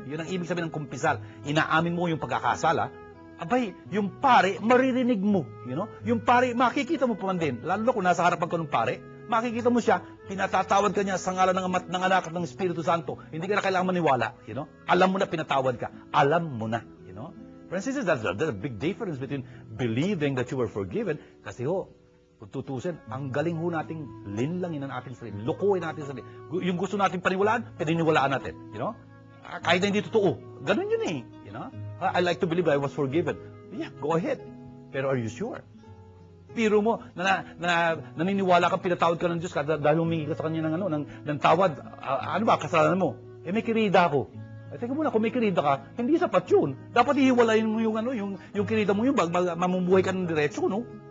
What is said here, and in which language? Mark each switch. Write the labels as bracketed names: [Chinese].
[Filipino] Yun ang ibig sabihin ng kumpisal. Inaamin mo yung pagkakasala. Abay, yung pare, maririnig mo, Yung pare, makikita mo pa man din. Lalo na kung nasa harapan ka ng pare, makikita mo siya, pinatatawad ka niya sa ngalan ng Ama, ng Anak at ng Espiritu Santo. Hindi ka na kailangan maniwala, Alam mo na pinatawad ka. Alam mo na, [English] Friends, that's a big difference between believing that you were forgiven. [Filipino] Kasi kung tutusin, ang galing nating linlangin ang ating sarili. Lukuhin natin sarili. Yung gusto nating paniwalaan, pininiwalaan natin, Kahit na hindi totoo. Ganun yun [English] I like to believe I was forgiven. Yeah, go ahead. [Filipino] Pero [English] are you sure? [Filipino] Biro mo, naniniwala kang pinatawad ka ng Diyos dahil humingi ka sa Kanya ng tawad. Ano ba, kasalanan mo? May kirida ako. Teka muna, kung may kirida ka, hindi sapat yun. Dapat ihiwalayin mo yung kirida mo mamumuhay ka ng diretso, no?